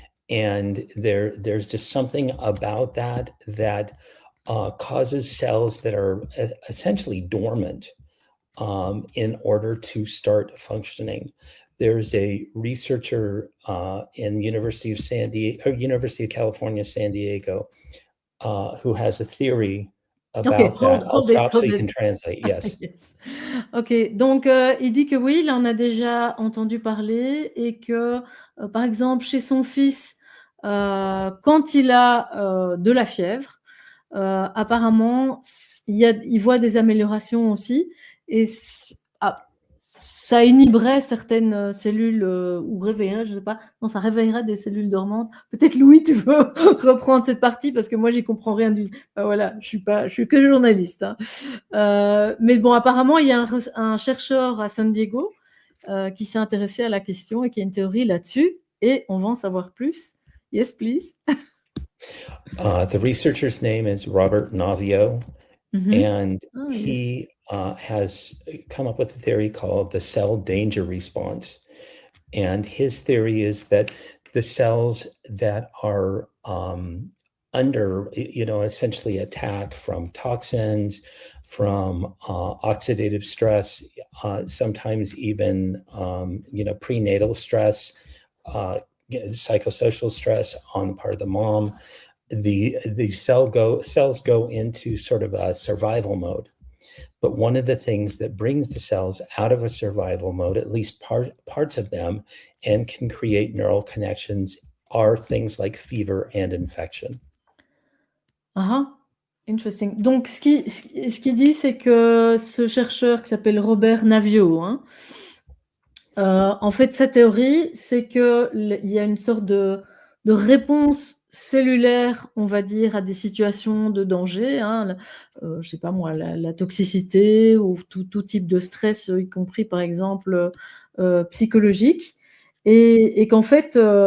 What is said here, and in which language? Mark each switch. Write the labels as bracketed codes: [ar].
[en] And there's just something about that causes cells that are essentially dormant in order to start functioning. There's a researcher in University of California, San Diego, who has a theory about that. I'll stop so you can translate. Yes. Yes. [fr] Ok, donc il dit que oui, il en a déjà entendu parler et que, par exemple, chez son fils, quand il a de la fièvre, apparemment, il voit des améliorations aussi et ça inhiberait certaines cellules ou réveillerait, je ne sais pas, non, ça réveillerait des cellules dormantes. Peut-être Louis, tu veux reprendre cette partie parce que moi, j'y comprends rien du. Voilà, je suis que journaliste. Hein. Mais bon, apparemment, il y a un chercheur à San Diego qui s'est intéressé à la question et qui a une théorie là-dessus. Et on va en savoir plus. [en] Yes, please. The researcher's name is Robert Navio, and he has come up with a theory called the cell danger response. And his theory is that the cells that are under, essentially attack from toxins, from oxidative stress, sometimes even, prenatal stress, psychosocial stress on the part of the mom, the cells go into sort of a survival mode. But one of the things that brings the cells out of a survival mode, at least parts of them, and can create neural connections are things like fever and infection. Interesting. [fr] Donc, ce qu'il dit, c'est que ce chercheur qui s'appelle Robert Navio, en fait, sa théorie, c'est qu'il y a une sorte de réponse cellulaire, on va dire, à des situations de danger, je sais pas moi, la toxicité ou tout type de stress, y compris par exemple psychologique, et qu'en fait,